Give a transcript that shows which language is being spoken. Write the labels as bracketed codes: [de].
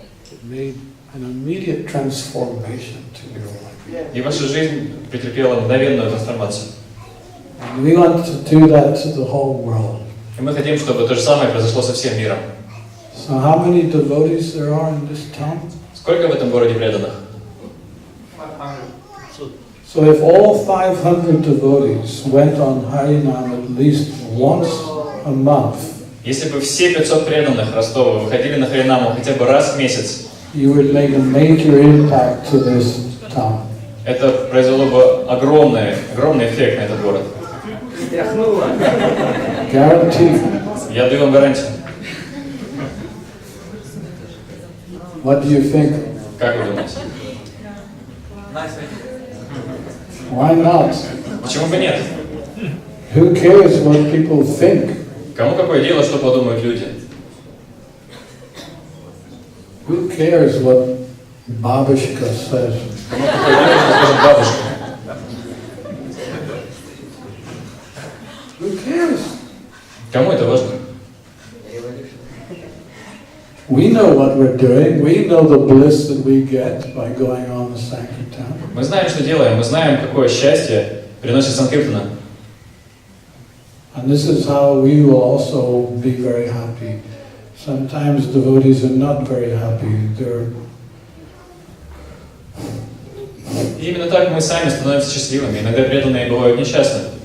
[en] It made an immediate transformation to your life. [ru] И ваша жизнь претерпела мгновенную трансформацию. [en] And we want to do that to the whole world. [ru] И мы хотим, чтобы то же самое произошло со всем миром. [en] So how many devotees there are in this town? [ru] Сколько в этом городе преданных? [en] So if all 500 devotees went on Harinam at least once a month, [ru] Если бы все 500 преданных Ростова выходили на Харинаму хотя бы раз в месяц, [en] you would make a major impact to this town. [ru] это произвело бы огромный эффект на этот город. [en] Guaranteed. [ru] Я даю вам гарантию. [en] What do you think? [ru] Как вы думаете? [en] Why not? [ru] Почему бы нет? [en] Who cares what people think? [ru] Кому какое дело, что подумают люди? [en] Who cares what Babishka says? [ru] Кому какое дело, что скажет бабушка? [en] Who cares? [ru] Кому это важно? [en] We know what we're doing. We know the bliss that we get by going on the Sankirtan. [ru] Мы знаем, что делаем, мы знаем, какое счастье приносит Санкиртана. [en] And this is how we will also be very happy. Sometimes devotees are not very happy. They're [ru] И именно так мы сами становимся счастливыми. Иногда преданные бывают несчастны.